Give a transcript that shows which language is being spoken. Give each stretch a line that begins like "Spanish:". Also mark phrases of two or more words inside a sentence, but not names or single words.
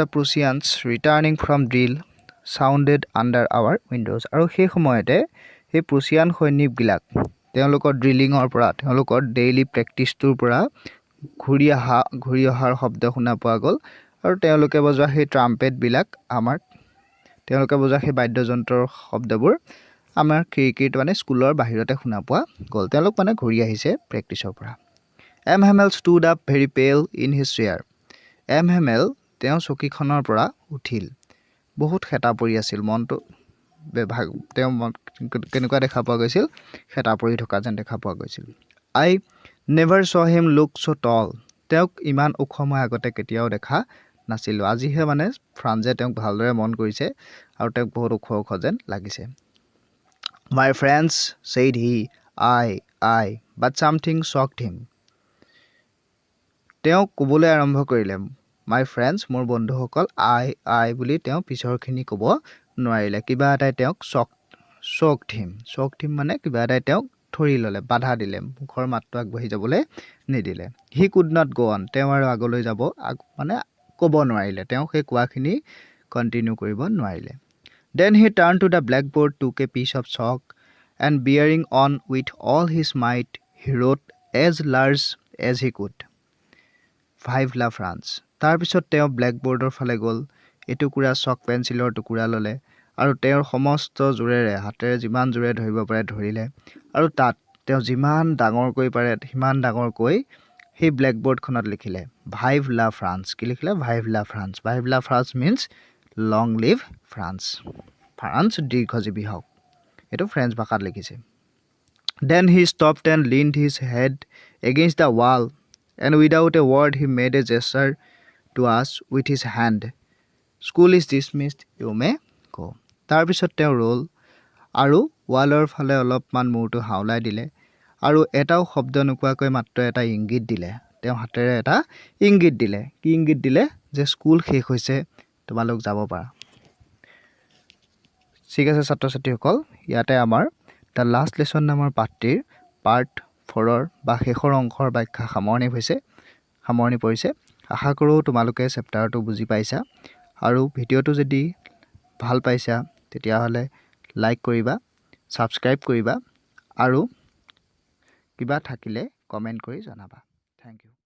English: Prussians returning from drill sounded under our windows
Assamese: আৰু সেই সময়তে সেই প্ৰুছিয়ান সৈনিকবিলাক তেওঁলোকৰ ড্ৰিলিঙৰ পৰা তেওঁলোকৰ
English: daily practiceটোৰ
Assamese: পৰা ঘূৰি অহাৰ শব্দ শুনা পোৱা গ'ল আৰু তেওঁলোকে বজোৱা সেই ট্ৰাম্পেটবিলাক তেওঁলোকে বজোৱা সেই বাদ্যযন্ত্ৰৰ শব্দবোৰ আমাৰ খিৰিকীত মানে স্কুলৰ বাহিৰতে শুনা পোৱা গ'ল তেওঁলোক মানে ঘূৰি আহিছে প্ৰেক্টিছৰ পৰা M.
English: Hamel stood up very pale in his chair.
Assamese: M. Hamel তেওঁ চকীখনৰ পৰা উঠিল বহুত খেতা পৰি আছিল মনটো তেওঁ কেনেকুৱা দেখা পোৱা গৈছিল খেতা পৰি থকা যেন দেখা পোৱা গৈছিল
English: I never saw him look so tall.
Assamese: তেওঁক ইমান ওখ মই আগতে কেতিয়াও দেখা নাছিলোঁ আজিহে মানে ফ্ৰান্সে তেওঁক ভালদৰে মন কৰিছে আৰু তেওঁক বহুত ওখ যেন লাগিছে
English: My friends said he I but something shocked him.
Assamese: তেওঁ ক'বলৈ আৰম্ভ কৰিলে
English: My friends
Assamese: মোৰ বন্ধুসকল I বুলি তেওঁ পিছৰখিনি ক'ব নোৱাৰিলে কিবা এটাই তেওঁক
English: shocked him
Assamese: মানে কিবা এটাই তেওঁক ধৰি ল'লে বাধা দিলে মুখৰ মাতটো আগবাঢ়ি যাবলৈ নিদিলে
English: He could not go on
Assamese: তেওঁ আৰু আগলৈ যাব মানে ক'ব নোৱাৰিলে তেওঁ সেই কোৱাখিনি কন্টিনিউ কৰিব নোৱাৰিলে
English: Then he turned to the blackboard, took a piece of chalk and bearing on with all his might he wrote as large as he could
French: Vive la France
Assamese: তাৰপিছত তেওঁ ব্লেকবোৰ্ডৰ ফালে গ'ল এটুকুৰা চক পেন্সিলৰ টুকুৰা ল'লে আৰু তেওঁৰ সমস্ত জোৰেৰে হাতেৰে যিমান জোৰে ধৰিব পাৰে ধৰিলে আৰু তাত তেওঁ যিমান ডাঙৰকৈ পাৰে সিমান ডাঙৰকৈ সেই ব্লেকবোৰ্ডখনত লিখিলে
French: Vive la France
Assamese: কি লিখিলে
French: Vive la France
English: means long live France France
Assamese: দীৰ্ঘজীৱী হওক এটো ফ্ৰেঞ্চ ভাষাত লিখিছে
English: Then he stopped and leaned his head against the wall and without a word he made a gesture to us with his hand School is dismissed you may go
Assamese: তাৰপিছত তেওঁ ৰল আৰু ৱালৰ ফালে অলপমান মূৰটো হাওলাই দিলে আৰু এটাও শব্দ নোকোৱাকৈ মাত্ৰ এটা ইংগিত দিলে তেওঁ হাতেৰে এটা ইংগিত দিলে কি ইংগিত দিলে যে স্কুল শেষ হৈছে তোমালোক যাব পাৰা ঠিক আছে ছাত্ৰ ছাত্ৰীসকল ইয়াতে আমাৰ দ্য লাষ্ট লেসন নামৰ পাঠটিৰ পাৰ্ট 4ৰ বা শেষৰ অংশৰ ব্যাখ্যা সামৰণি পৰিছে আশা কৰোঁ তোমালোকে চেপ্টাৰটো বুজি পাইছা আৰু ভিডিঅ'টো যদি ভাল পাইছা তেতিয়াহ'লে লাইক কৰিবা সাবস্ক্ৰাইব কৰিবা আৰু কিবা থাকিলে কমেন্ট কৰি জনাবা
English: thank you